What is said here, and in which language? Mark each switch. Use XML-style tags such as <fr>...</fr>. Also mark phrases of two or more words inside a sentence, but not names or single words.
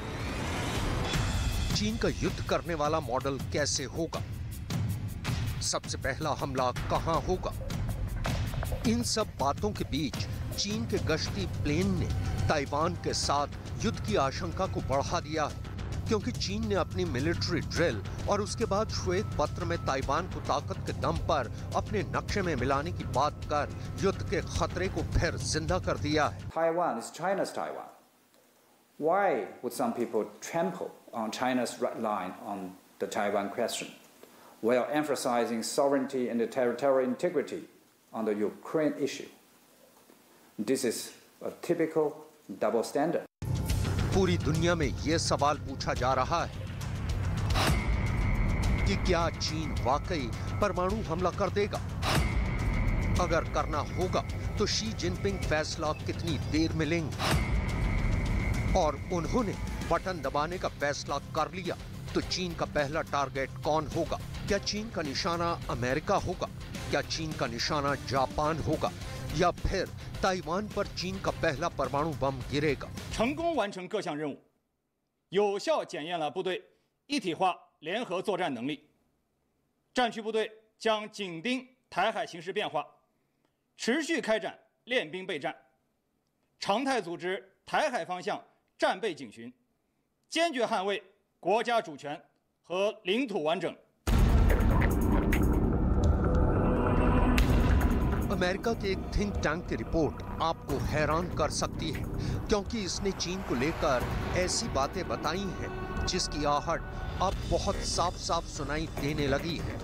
<hi>चीन का युद्ध करने वाला मॉडल कैसे होगा, सबसे पहला हमला कहां होगा, इन सब बातों के बीच चीन के गश्ती प्लेन ने ताइवान के साथ युद्ध की आशंका को बढ़ा दिया है, क्योंकि चीन ने अपनी</hi> <en>military drill</en> <hi>और उसके बाद श्वेत पत्र में ताइवान को ताकत के दम पर अपने नक्शे में मिलाने की बात कर युद्ध के खतरे को फिर जिंदा कर दिया है।</hi> <en>Taiwan is China's Taiwan. Why would some people trample on China's red line on the Taiwan question, while emphasizing sovereignty and territorial integrity on the Ukraine issue? This is a typical double standard.</en> <hi>पूरी दुनिया में ये सवाल पूछा जा रहा है कि क्या चीन वाकई परमाणु हमला कर देगा? अगर करना होगा तो शी जिनपिंग फैसला कितनी देर में लेंगे? और उन्होंने बटन दबाने का फैसला कर लिया तो चीन का पहला टारगेट कौन होगा? क्या चीन का निशाना अमेरिका होगा? क्या चीन का निशाना जापान होगा? या फिर ताइवान पर चीन का पहला परमाणु बम गिरेगा?</hi> <zh>成功完成各项任务，有效检验了部队一体化联合作战能力。战区部队将紧盯台海形势变化，持续开展练兵备战，常态组织台海方向战备警巡，坚决捍卫国家主权和领土完整。</zh> <hi>अमेरिका के एक</hi> <en>think tank</en> <hi>की रिपोर्ट आपको हैरान कर सकती है, क्योंकि इसने चीन को लेकर ऐसी बातें बताई हैं जिसकी आहट अब बहुत साफ साफ सुनाई देने लगी है।</hi>